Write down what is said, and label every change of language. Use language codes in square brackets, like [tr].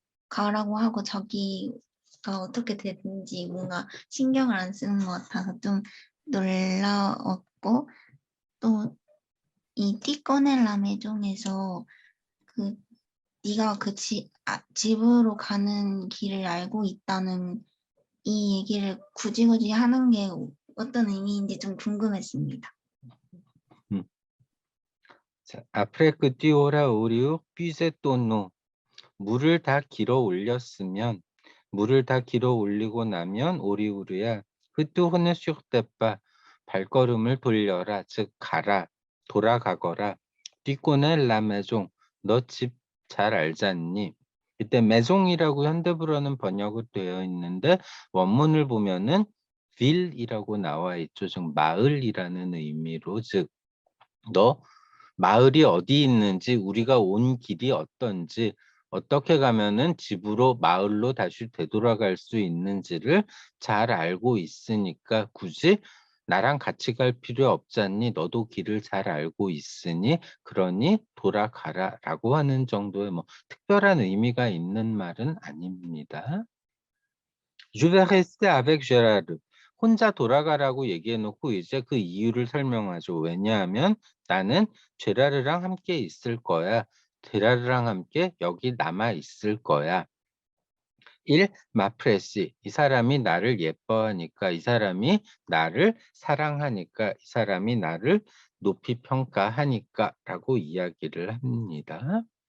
[ko] 가라고 하고 자기가 어떻게 되는지 뭔가 신경을 안 쓰는 것 같아서 좀 놀라웠고, 또 이 띠꺼넬라 메종에서 그 네가 그 집으로 가는 길을 알고 있다는 이 얘기를 굳이 하는 게 어떤 의미인지 좀 궁금했습니다. [fr] 자, après que tu auras puisé ton eau. [ko] 물을 다 길어 올렸으면, 물을 다 길어 올리고 나면 오리우르야, [fr] retourne sur tes pas. [ko] 발걸음을 돌려라, 즉 가라, 돌아가거라. [fr] tu connais la maison. [ko] 너 집 잘 알잖니. 이때 maison이라고 현대불어는 번역이 되어 있는데 원문을 보면은 ville이라고 나와 있죠. 즉 마을이라는 의미로, 즉 너 마을이 어디 있는지, 우리가 온 길이 어떤지, 어떻게 가면은 집으로 마을로 다시 되돌아갈 수 있는지를 잘 알고 있으니까 굳이 나랑 같이 갈 필요 없잖니. 너도 길을 잘 알고 있으니 그러니 돌아가라라고 하는 정도의 뭐 특별한 의미가 있는 말은 아닙니다. [fr] Je vais rester avec Gérard. [ko] 혼자 돌아가라고 얘기해놓고 이제 그 이유를 설명하죠. 왜냐하면 나는 제라르랑 함께 있을 거야. 제라르랑 함께 여기 남아 있을 거야. 1. 마프레시. 이 사람이 나를 예뻐하니까, 이 사람이 나를 사랑하니까, 이 사람이 나를 높이 평가하니까 라고 이야기를 합니다.